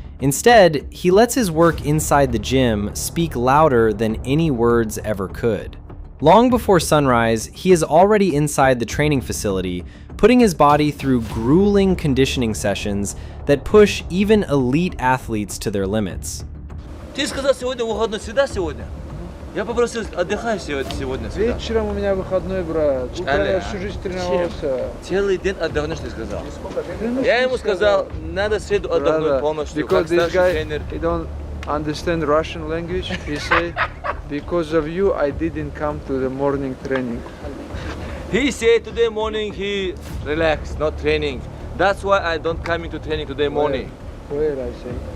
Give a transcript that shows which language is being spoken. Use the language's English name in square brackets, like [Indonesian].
[English] Instead, he lets his work inside the gym speak louder than any words ever could. Long before sunrise, he is already inside the training facility, putting his body through grueling conditioning sessions that push even elite athletes to their limits. [Russian] Ты сказал сегодня выходной, всегда сегодня? Я попросил, отдыхаешь сегодня всегда? Вечером у меня выходной, брат. Утром я всю жизнь тренировался. Целый день отдохнешь, ты сказал. Я ему сказал, надо в среду отдохнуть полностью, как [English] Because this [Russian] старший [English] guy, [Russian] тренер. [English] he don't understand Russian language. He say, because of you, I didn't come to the morning training. He said today morning he relaxed, not training. That's why I don't coming to training today morning. Where I say?